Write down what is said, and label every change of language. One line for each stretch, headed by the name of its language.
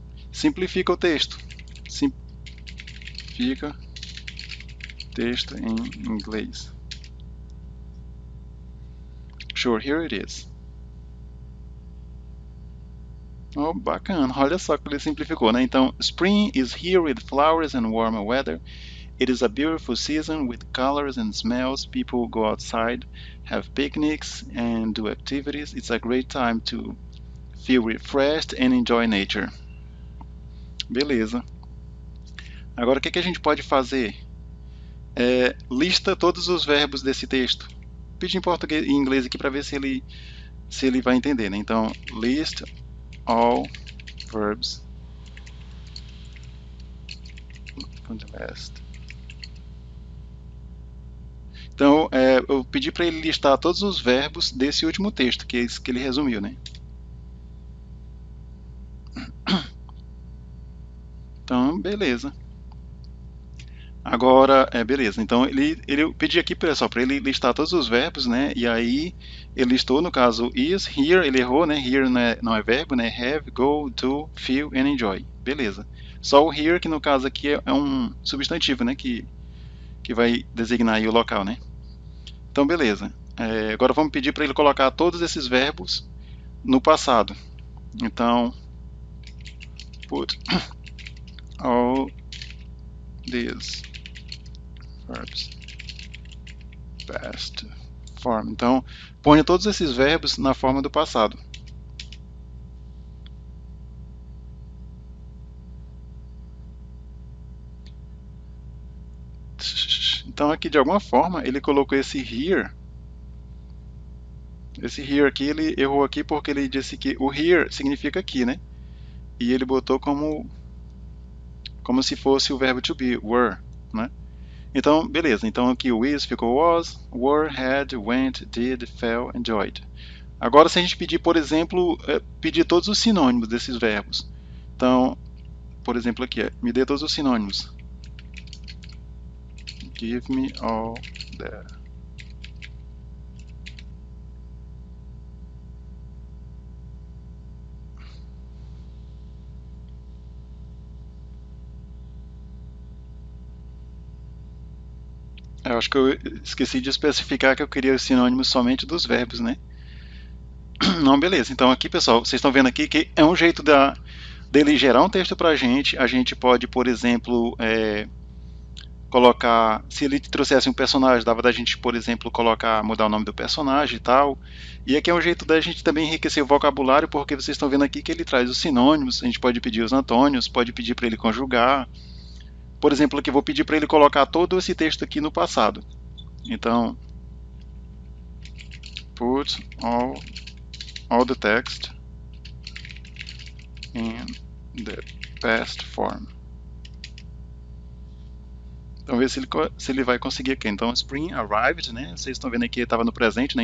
Portuguese: Simplifica o texto. Simplifica texto em inglês.
English: Sure, here it is.
Portuguese: Oh, bacana, olha só que ele simplificou, né?
English: Então, Spring is here with flowers and warmer weather. It is a beautiful season with colors and smells. People go outside, have picnics and do activities. It's a great time to feel refreshed and enjoy nature.
Portuguese: Beleza. Agora o que a gente pode fazer? Lista todos os verbos desse texto. Pedi em português e inglês aqui para ver se ele vai entender, né?
English: Então, list all verbs from the last.
Portuguese: Então, eu pedi para ele listar todos os verbos desse último texto, que é esse que ele resumiu, né? Então, beleza. Agora, beleza. Então, eu pedi aqui, pessoal, para ele listar todos os verbos, né? E aí, ele listou, no caso, is, here, ele errou, né? Here não é verbo, né?
English: Have, go, do, feel and enjoy.
Portuguese: Beleza. Só o here, que no caso aqui é um substantivo, né? Que vai designar aí o local, né? Então, beleza. Agora vamos pedir para ele colocar todos esses verbos no passado.
English: Então, put all these verbs past form.
Portuguese: Então, ponha todos esses verbos na forma do passado. Então, aqui de alguma forma ele colocou esse here. Esse here aqui ele errou aqui porque ele disse que o here significa aqui, né? E ele botou como como se fosse o verbo to be, were, né? Então, beleza. Então aqui o is ficou was, were, had, went, did, fell, enjoyed. Agora, se a gente pedir, por exemplo, pedir todos os sinônimos desses verbos. Então, por exemplo, aqui, me dê todos os sinônimos.
English: Give me all that.
Portuguese: Eu acho que eu esqueci de especificar que eu queria os sinônimos somente dos verbos, né? Não, beleza. Então aqui, pessoal, vocês estão vendo aqui que é um jeito dele gerar um texto para a gente. A gente pode, por exemplo, colocar, se ele trouxesse um personagem, dava da gente, por exemplo, colocar, mudar o nome do personagem e tal. E aqui é um jeito da gente também enriquecer o vocabulário, porque vocês estão vendo aqui que ele traz os sinônimos, a gente pode pedir os antônios, pode pedir para ele conjugar. Por exemplo, aqui eu vou pedir para ele colocar todo esse texto aqui no passado.
English: Então, put all the text in the past form.
Portuguese: Então, ver se ele vai conseguir aqui. Então,
English: spring arrived,
Portuguese: né? Vocês estão vendo aqui, estava no presente, né?